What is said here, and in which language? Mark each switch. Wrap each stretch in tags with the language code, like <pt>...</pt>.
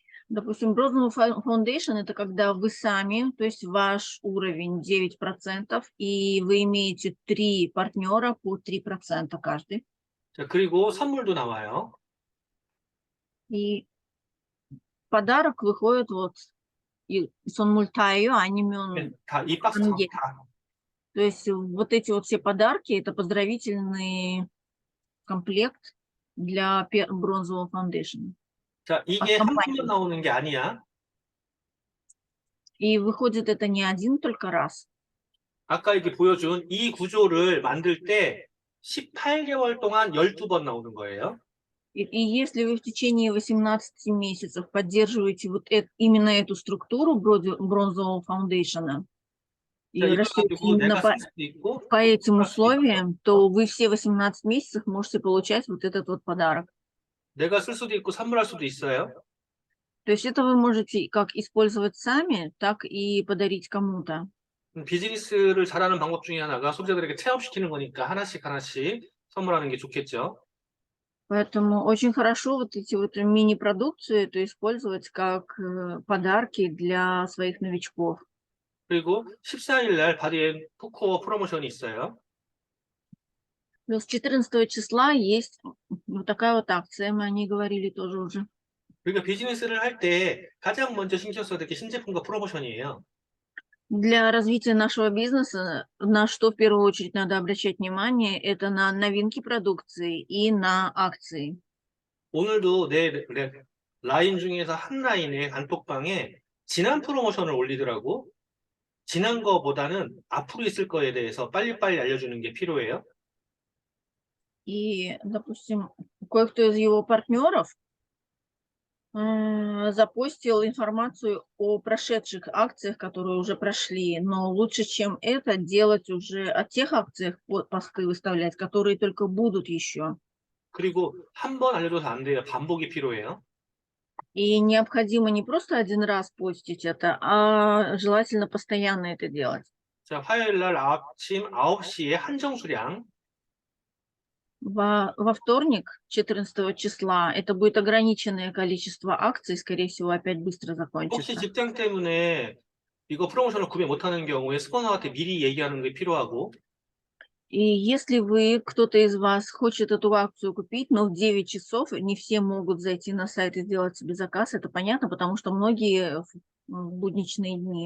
<ru>Допустим, Bronze Foundation – это когда вы сами, то есть ваш уровень 9%, и вы имеете 3 партнера по 3% каждый.</ru> <ko>자, 그리고 선물도 나와요.</ko> <ru>И подарок выходит вот сон мультаю, анимен.</ru> <ko>이 박스 다.</ko> <ru>То есть вот эти вот все подарки – это поздравительный комплект для бронзового фаундейшена.</ru> <ko>자, 이게 한 번만 나오는 게 아니야.</ko> <ru>И выходит это не один только раз.</ru> <ko>아까 이렇게 보여준 이 구조를 만들 때 18개월 동안 12번 나오는 거예요.</ko> <ru>И если вы в течение 18 месяцев поддерживаете вот именно эту структуру бронзового фаундейшена и растете именно по этим условиям, то вы все 18 месяцев можете получать вот этот вот подарок.</ru> <ko>내가 쓸 수도 있고 선물할 수도 있어요.</ko> <ru>То есть это вы можете как использовать сами, так и подарить кому-то.</ru> <ko>비즈니스를 잘하는 방법 중에 하나가 소비자들에게 체험시키는 거니까 하나씩 선물하는 게 좋겠죠.</ko> <ru>Поэтому очень хорошо вот эти вот мини-продукции это использовать как подарки для своих новичков.</ru> <ko>그리고 14일 날 바디앤 푸코어 프로모션이 있어요.</ko> <ru>Плюс 14 числа есть вот такая вот акция, мы о ней говорили тоже уже.</ru> <ko>그러니까 비즈니스를 할 때 가장 먼저 신경 써야 될 게 신제품과 프로모션이에요.</ko> <ru>Для развития нашего бизнеса на что в первую очередь надо обращать внимание, это на новинки продукции и на акции.</ru> <ko>오늘도 내 라인 중에서 한 라인의 단톡방에 지난 프로모션을 올리더라고. 지난 거보다는 앞으로 있을 거에 대해서 빨리빨리 알려주는 게 필요해요.</ko> <ru>И, допустим, кое-кто из его партнеров запостил информацию о прошедших акциях, которые уже прошли, но лучше, чем это, делать уже о тех акциях посты выставлять, которые только будут еще.</ru> <ko>그리고 한 번 알려줘서 안 돼요. 반복이 필요해요.</ko> <ru>И необходимо не просто один раз постить это, а желательно постоянно это делать.</ru> <ko>자, 화요일 날 아침 9시에 한정 수량.</ko> <ru>Во вторник, 14 числа, это будет ограниченное количество акций, скорее всего, опять быстро закончится.</ru> <ko>혹시 직장 때문에 이거 프로모션을 구매 못하는 경우에 스폰서한테 미리 얘기하는 게 필요하고.</ko> <ru>И если кто-то из вас хочет эту акцию купить, но в 9 часов не все могут зайти на сайт и сделать себе заказ, это понятно, потому что многие в будничные дни</ru>